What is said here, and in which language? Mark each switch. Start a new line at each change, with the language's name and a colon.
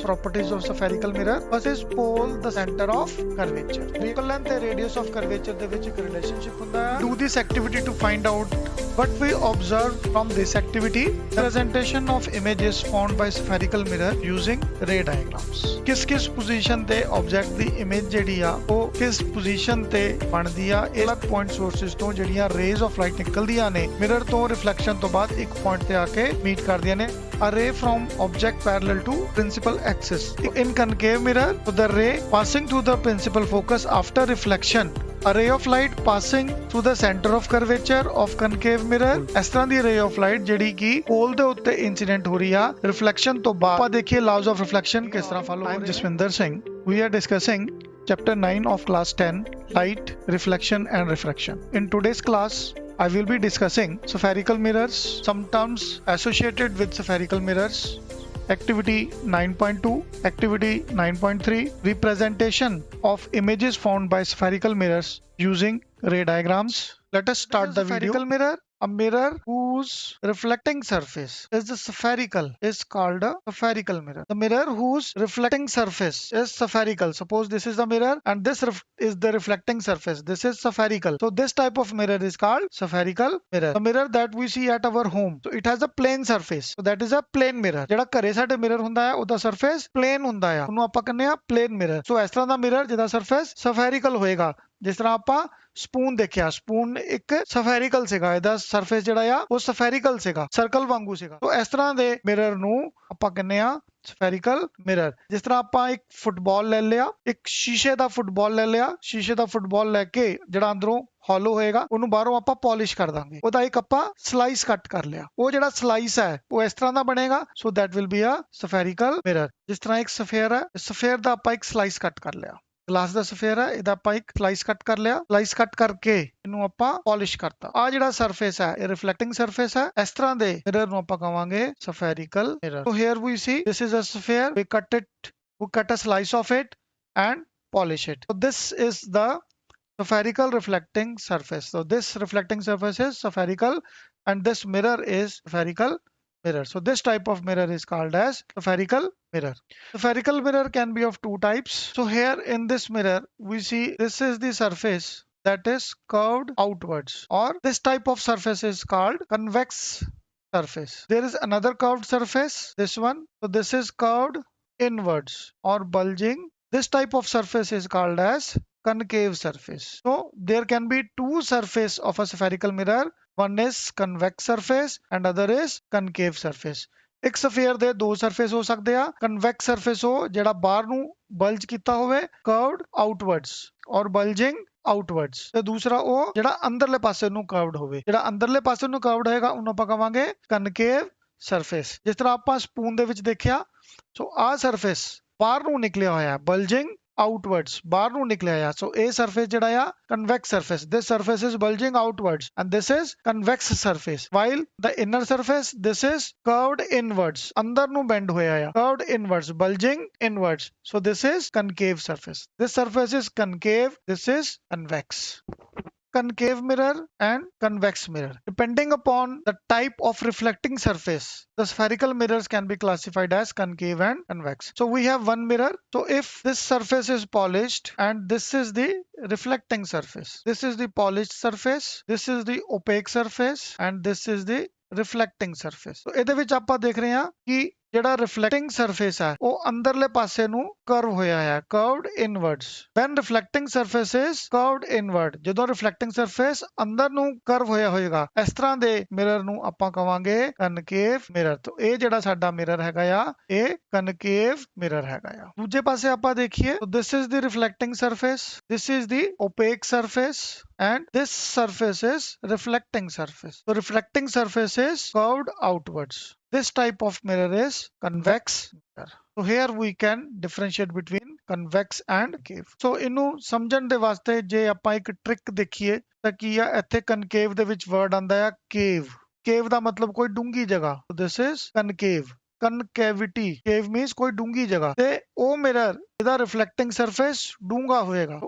English: Properties of spherical mirror. First is pole, the center of curvature. Focal length and radius of curvature
Punjabi: ਦੇ ਵਿੱਚ ਇੱਕ relationship ਹੁੰਦਾ ਹੈ.
English: Do this activity to find out what we observe from this activity. Presentation of images found by spherical mirror using ray diagrams.
Punjabi: किस position ਤੇ object ਦੀ image ਜਿਹੜੀ ਆ ਉਹ ਕਿਸ ਪੋਜੀਸ਼ਨ ਤੇ ਬਣਦੀ ਆ, ਇਹ ਅਲੱਗ ਪੁਆਇੰਟ ਸੋਰਸਸ ਤੋਂ ਜਿਹੜੀਆਂ ਰੇਜ਼ ਆਫ ਲਾਈਟ ਨਿਕਲਦੀਆਂ ਨੇ ਮਿਰਰ ਤੋਂ ਰਿਫਲੈਕਸ਼ਨ ਤੋਂ ਬਾਅਦ ਇੱਕ ਪੁਆਇੰਟ ਤੇ ਆ ਕੇ ਮੀਟ ਕਰਦੀਆਂ ਨੇ.
English: A ray from object parallel to principal axis. In concave mirror, the ray passing through the principal focus after reflection. A ray of light passing through the center of curvature of concave mirror.
Punjabi: ਇਸ ਤਰ੍ਹਾਂ ਦੀ ray of light ਜਿਹੜੀ ਕਿ ਪੋਲ ਦੇ ਉੱਤੇ incident ਹੋ ਰਹੀ ਆ reflection ਤੋਂ ਬਾਅਦ. ਆਪਾਂ ਦੇਖੀਏ laws of reflection ਕਿਸ ਤਰ੍ਹਾਂ ਫਾਲੋ ਹੋ ਰਹੇ. Jaswinder Singh.
English: We are discussing chapter 9 of class 10, light, reflection and refraction. In today's class, I will be discussing spherical mirrors, some terms associated with spherical mirrors, activity 9.2, activity 9.3, representation of images found by spherical mirrors using ray diagrams. Let us start the video. Spherical mirror. A mirror whose reflecting surface is spherical is called a spherical mirror. The mirror whose reflecting surface is spherical. Suppose this is the mirror and this is the reflecting surface. This is spherical. So this type of mirror is called spherical mirror. The mirror that we see at our home. So it has a plane surface. So that is a plane mirror.
Punjabi: ਜਿਹੜਾ ਘਰੇ ਸਾਡੇ mirror ਹੁੰਦਾ ਹੈ ਉਹਦਾ surface plane ਹੁੰਦਾ ਹੈ. ਉਹਨੂੰ ਆਪਾਂ ਕਹਿੰਦੇ ਆ plane mirror. So ਇਸ ਤਰ੍ਹਾਂ ਦਾ mirror ਜਿਹਦਾ surface spherical ਹੋਏਗਾ. ਜਿਸ ਤਰ੍ਹਾਂ ਆਪਾਂ ਸਪੂਨ ਦੇਖਿਆ, ਸਪੂਨ ਇੱਕ ਸਫੈਰੀਕਲ ਸੀਗਾ, ਇਹਦਾ ਸਰਫੇਸ ਜਿਹੜਾ ਆ ਉਹ ਸਫੈਰੀਕਲ ਸੀਗਾ, ਸਰਕਲ ਵਾਂਗੂ ਸੀਗਾ. ਸੋ ਇਸ ਤਰ੍ਹਾਂ ਦੇ ਮਿਰਰ ਨੂੰ ਆਪਾਂ ਕਹਿੰਦੇ ਆ ਸਫੈਰੀਕਲ ਮਿਰਰ. ਜਿਸ ਤਰ੍ਹਾਂ ਆਪਾਂ ਇੱਕ ਫੁੱਟਬਾਲ ਲੈ ਲਿਆ, ਇੱਕ ਸ਼ੀਸ਼ੇ ਦਾ ਫੁੱਟਬਾਲ ਲੈ ਲਿਆ, ਸ਼ੀਸ਼ੇ ਦਾ ਫੁੱਟਬਾਲ ਲੈ ਕੇ ਜਿਹੜਾ ਅੰਦਰੋਂ ਹੌਲੋ ਹੋਏਗਾ ਉਹਨੂੰ ਬਾਹਰੋਂ ਆਪਾਂ ਪਾਲਿਸ਼ ਕਰ ਦਾਂਗੇ, ਉਹਦਾ ਇੱਕ ਆਪਾਂ ਸਲਾਈਸ ਕੱਟ ਕਰ ਲਿਆ, ਉਹ ਜਿਹੜਾ ਸਲਾਈਸ ਹੈ ਉਹ ਇਸ ਤਰ੍ਹਾਂ ਦਾ ਬਣੇਗਾ.
English: So that will be a spherical mirror.
Punjabi: ਜਿਸ ਤਰ੍ਹਾਂ ਇੱਕ ਸਫੇਅਰ ਹੈ, ਸਫੇਅਰ ਦਾ ਆਪਾਂ ਇੱਕ ਸਲਾਈਸ ਕੱਟ ਕਰ ਲਿਆ, ਗਲਾਸ ਦਾ ਸਫੇਅਰ ਹੈ ਇਹਦਾ ਆਪਾਂ ਇੱਕ ਸਲਾਈਸ ਕੱਟ ਕਰ ਲਿਆ, ਸਲਾਈਸ ਕੱਟ ਕਰਕੇ ਇਹਨੂੰ ਆਪਾਂ ਪਾਲਿਸ਼ ਕਰਤਾ. ਆ ਜਿਹੜਾ ਸਰਫੇਸ ਹੈ ਇਹ ਰਿਫਲੈਕਟਿੰਗ ਸਰਫੇਸ ਹੈ. ਇਸ ਤਰ੍ਹਾਂ ਦੇ ਮਿਰਰ ਨੂੰ ਆਪਾਂ ਕਹਾਂਗੇ ਸਫੈਰੀਕਲ mirror.
English: So here we see this is a sphere, we cut a slice of it and polish it. So this is the spherical reflecting surface. So this reflecting surface is spherical and this mirror is spherical mirror. So this type of mirror is called as spherical mirror. Spherical mirror can be of two types. So here in this mirror we see this is the surface that is curved outwards, or this type of surface is called convex surface. There is another curved surface, this one. So this is curved inwards or bulging. This type of surface is called as concave surface. So there can be two surfaces of a spherical mirror. One is convex surface and other is concave surface.
Punjabi: ਇੱਕ sphere ਦੇ ਦੋ surface ਹੋ ਸਕਦੇ ਆ. Convex surface ਉਹ ਜਿਹੜਾ ਬਾਹਰ ਨੂੰ ਬਲਜ ਕੀਤਾ ਹੋਵੇ,
English: curved outwards or bulging outwards,
Punjabi: ਤੇ ਦੂਸਰਾ ਉਹ ਜਿਹੜਾ ਅੰਦਰਲੇ ਪਾਸੇ ਨੂੰ ਕਰਵਡ ਹੋਵੇ. ਜਿਹੜਾ ਅੰਦਰਲੇ ਪਾਸੇ ਨੂੰ ਕਰਵਡ ਹੋਏਗਾ ਉਹਨੂੰ ਆਪਾਂ ਕਵਾਂਗੇ ਕਨਕੇਵ ਸਰਫੇਸ. ਜਿਸ ਤਰ੍ਹਾਂ ਆਪਾਂ ਸਪੂਨ ਦੇ ਵਿੱਚ ਦੇਖਿਆ, ਸੋ ਆਹ ਸਰਫੇਸ ਬਾਹਰ ਨੂੰ ਨਿਕਲਿਆ ਹੋਇਆ, ਬਲਜਿੰਗ outwards, ਬਾਹਰ ਨੂੰ ਨਿਕਲਿਆ ਆ. ਸੋ ਇਹ ਸਰਫੇਸ ਜਿਹੜਾ ਆ convex surface.
English: This surface is bulging outwards and this is convex surface, while the inner surface, this is curved inwards,
Punjabi: ਅੰਦਰ ਨੂੰ bend ਹੋਇਆ ਆ,
English: curved inwards, bulging inwards. So this is concave surface. This surface is concave, this is convex. Concave mirror and convex mirror. Depending upon the type of reflecting surface, the spherical mirrors can be classified as concave and convex. So we have one mirror. So if this surface is polished and this is the reflecting surface, this is the polished surface, this is the opaque surface and this is the reflecting surface.
Punjabi: So ਇਹਦੇ ਵਿੱਚ ਆਪਾਂ ਦੇਖ ਰਹੇ ਹਾਂ ਕਿ ਜਿਹੜਾ reflecting surface ਹੈ ਉਹ ਅੰਦਰਲੇ ਪਾਸੇ ਨੂੰ ਕਰਵ ਹੋਇਆ ਹੈ, curved ਇਨਵਰਡਸ.
English: when reflecting surface is curved inward,
Punjabi: ਜਦੋਂ ਰਿਫਲੈਕਟਿੰਗ ਸਰਫੇਸ ਅੰਦਰ ਨੂੰ ਕਰਵ ਹੋਇਆ ਹੋਏਗਾ, ਇਸ ਤਰ੍ਹਾਂ ਦੇ ਮਿਰਰ ਨੂੰ ਆਪਾਂ ਕਵਾਂਗੇ ਕਨਕੇਵ ਮਿਰਰ. ਤੋਂ ਇਹ ਜਿਹੜਾ ਸਾਡਾ ਮਿਰਰ ਹੈਗਾ ਆ ਇਹ ਕਨਕੇਵ ਮਿਰਰ ਹੈਗਾ ਆ. ਦੂਜੇ ਪਾਸੇ ਆਪਾਂ ਦੇਖੀਏ,
English: This is the reflecting surface, this is the opaque surface and this surface is reflecting surface. So reflecting surface is curved outwards. This type of mirror is convex mirror. So here we can differentiate between convex and concave.
Punjabi: So ਇਹਨੂੰ ਸਮਝਣ ਦੇ ਵਾਸਤੇ ਜੇ ਆਪਾਂ ਇੱਕ trick ਦੇਖੀਏ ਤਾਂ ਕੀ ਆ, ਇੱਥੇ concave ਦੇ ਵਿੱਚ ਵਰਡ ਆਂਦਾ ਆ cave. Cave ਦਾ ਮਤਲਬ ਕੋਈ ਡੂੰਗੀ ਜਗ੍ਹਾ.
English: So this is concave.
Punjabi: ਕਨਕੈਵਿਟੀ, cave means ਕੋਈ ਡੂੰਗੀ ਜਗ੍ਹਾ, ਤੇ ਉਹ ਮਿਰਰ ਇਹਦਾ ਰਿਫਲੈਕਟਿੰਗ ਸਰਫੇਸ ਡੂੰਗਾ ਹੋਏਗਾ.